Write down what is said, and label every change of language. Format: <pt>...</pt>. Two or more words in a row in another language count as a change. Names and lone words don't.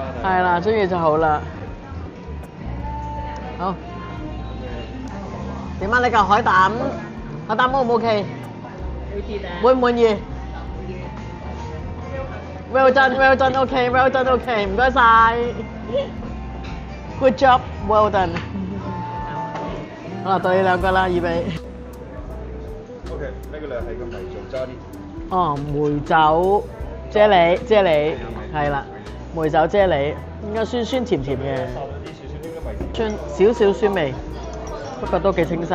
<yue>係啦，中意就好啦。好。點啊？你嚿海膽好唔 OK？滿唔滿意 ？</yue> <en>Well done, OK，</en> <yue>唔該晒。</yue> <en>Good job, well done。</en> <yue>好啦，到你兩個啦，預備。 OK，呢個咧係個梅酒啫喱。哦，梅酒啫喱，係啦，梅酒啫喱，應該酸酸甜甜嘅，少少酸味，不過都幾清新。</yue>